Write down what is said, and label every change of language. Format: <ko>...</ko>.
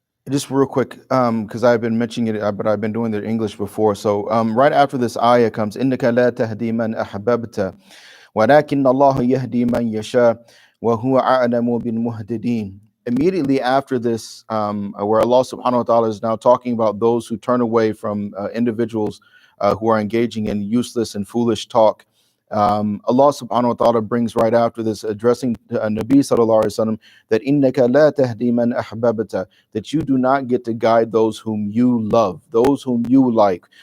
<en>Just real quick, because I've been mentioning it, but I've been doing the English before. So right after this ayah comes,</en> <ar>إِنَّكَ لَا تَهْدِي مَنْ أَحْبَبْتَ وَلَكِنَّ اللَّهَ يَهْدِي مَنْ يَشَاءُ وَهُوَ أَعْلَمُ بِالْمُهْتَدِينَ.</ar> <en>Immediately after this, where Allah subhanahu wa ta'ala is now talking about those who turn away from individuals who are engaging in useless and foolish talk, Allah subhanahu wa ta'ala brings right after this, addressing Nabi sallallahu alaihi wasallam, that</en> <ar>إِنَّكَ لَا تَهْدِي مَنْ أَحْبَبْتَ,</ar> <en>that you do not get to guide those whom you love, those whom you like.</en>